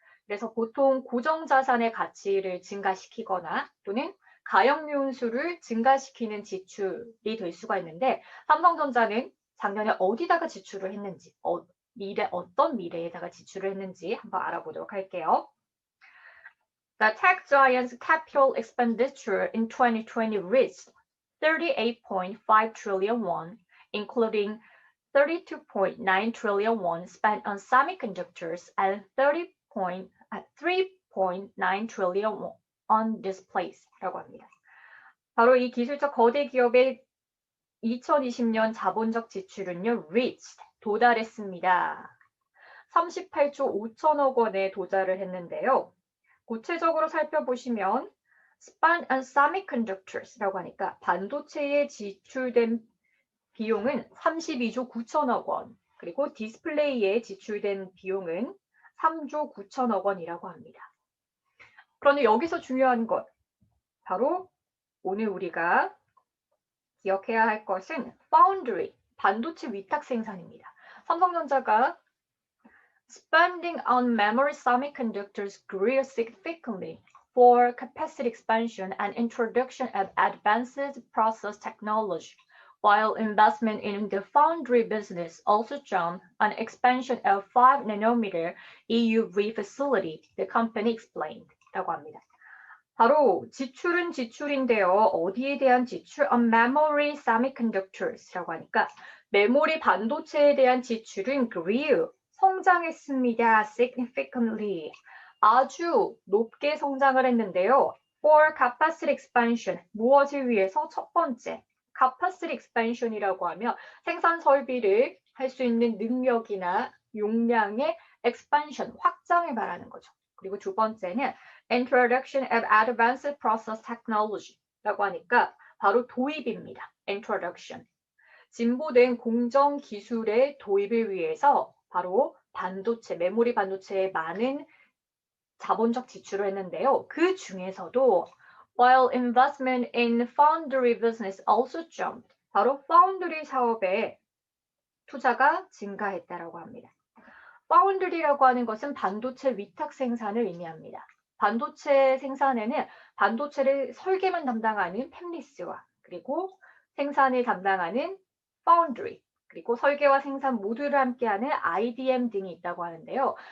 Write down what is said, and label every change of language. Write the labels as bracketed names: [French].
[Korean] 그래서 보통 고정자산의 가치를 증가시키거나 또는 가역류수를 증가시키는 지출이 될 수가 있는데 삼성전자는 작년에 어디다가 지출을 했는지, 어떤 미래에다가 지출을 했는지 한번 알아보도록 할게요. [English] The tech giant's capital expenditure in 2020 reached 38.5 trillion won, including 32.9 trillion won spent on semiconductors and 3.9 trillion won on displays [Korean] 라고 합니다. 바로 이 기술적 거대 기업의 2020년 자본적 지출은요, reached, 도달했습니다. 38조 5천억 원에 도달을 했는데요. 구체적으로 살펴보시면 [English] spent on semiconductors [Korean] 라고 하니까 반도체에 지출된 비용은 32조 9천억 원, 그리고 디스플레이에 지출된 비용은 3조 9천억 원이라고 합니다. 그런데 여기서 중요한 것, 바로 오늘 우리가 기억해야 할 것은 foundry, 반도체 위탁 생산입니다. 삼성전자가 [English] spending on memory semiconductors grew significantly for capacity expansion and introduction of advanced process technology, while investment in the foundry business also jumped on expansion of 5nm EUV facility, the company explained. [Korean] 라고 합니다. 바로 지출은 지출인데요. 어디에 대한 지출? [English] On memory semiconductors [Korean] 라고 하니까 메모리 반도체에 대한 지출은 grew, 성장했습니다. significantly, 아주 높게 성장을 했는데요. [English] For capacity expansion, [Korean] 무엇을 위해서? 첫 번째, [English] capacity expansion [Korean] 이라고 하면 생산 설비를 할 수 있는 능력이나 용량의 expansion, 확장을 말하는 거죠. 그리고 두 번째는 [English] introduction of advanced process technology [Korean] 라고 하니까 바로 도입입니다. [English] introduction. [Korean] 진보된 공정 기술의 도입을 위해서 바로 반도체, 메모리 반도체에 많은 자본적 지출을 했는데요. 그 중에서도 [English] while investment in foundry business also jumped. [Korean] 바로 foundry 사업에 투자가 증가했다라고 합니다. 파운드리라고 하는 것은 반도체 위탁 생산을 의미합니다. 반도체 생산에는 반도체를 설계만 담당하는 팹리스와 그리고 생산을 담당하는 파운드리, 그리고 설계와 생산 모두를 함께하는 IDM 등이 있다고 하는데요.